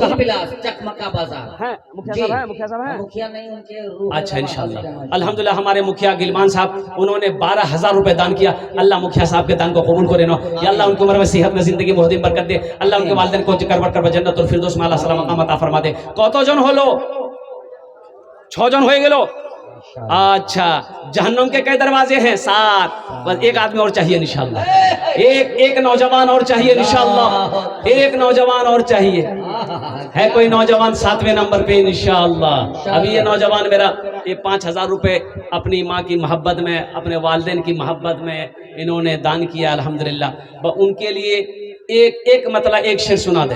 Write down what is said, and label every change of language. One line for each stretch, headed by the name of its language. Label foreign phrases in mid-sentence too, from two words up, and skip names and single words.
Urdu: دھول بلاس چکمکہ بازار ہیں مکھیا صاحب ہیں مکھیا نہیں ان کے روح اچھا انشاءاللہ الحمدللہ ہمارے مکھیا گلمان صاحب انہوں نے 12,000 روپے دان کیا اللہ مکھیا صاحب کے دان کو قبول کرے یا اللہ ان کی عمر میں صحت میں زندگی میں دین برکت دے اللہ ان کے والدین کو کرور کر جنت الفردوس میں اعلیٰ صلاح مقام عطا فرما دے
Bangla: কত জন হলো 6 জন হয়ে গেল
Urdu: اچھا جہنم کے کئی دروازے ہیں 7 بس ایک آدمی اور چاہیے انشاءاللہ ایک نوجوان اور چاہیے انشاءاللہ ایک نوجوان اور چاہیے ہے کوئی نوجوان 7ویں نمبر پہ انشاءاللہ ابھی یہ نوجوان میرا یہ 5,000 روپے اپنی ماں کی محبت میں اپنے والدین کی محبت میں انہوں نے دان کیا الحمدللہ ان کے لیے ایک مطلب ایک شعر سنا دیں